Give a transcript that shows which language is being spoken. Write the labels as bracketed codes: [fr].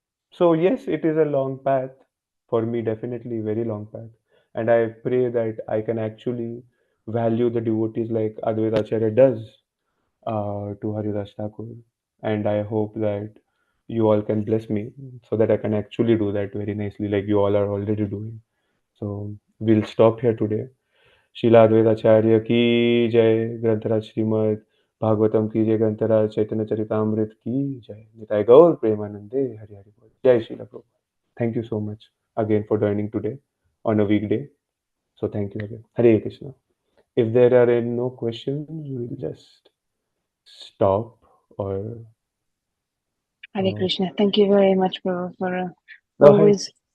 [en] So yes, it is a long path for me, definitely very long path, and I pray that I can actually value the devotees like Advaita Acharya does to Haridas Thakur, and I hope that you all can bless me so that I can actually do that very nicely, like you all are already doing. So we'll stop here today. [hi] शिला अद्वैताचार्य की जय, ग्रंथराज श्रीमद् भागवतम की जय, ग्रंथराज चैतन्य चरितामृत की जय, निताय गौर प्रेमानंदे हरि हरि बोल, जय Srila Prabhupada. [en] Thank you so much again for joining today on a weekday. So thank you again. Hare Krishna. If there are any no questions, we'll just stop or Hare uh, Krishna. Thank you very much for go ahead. always,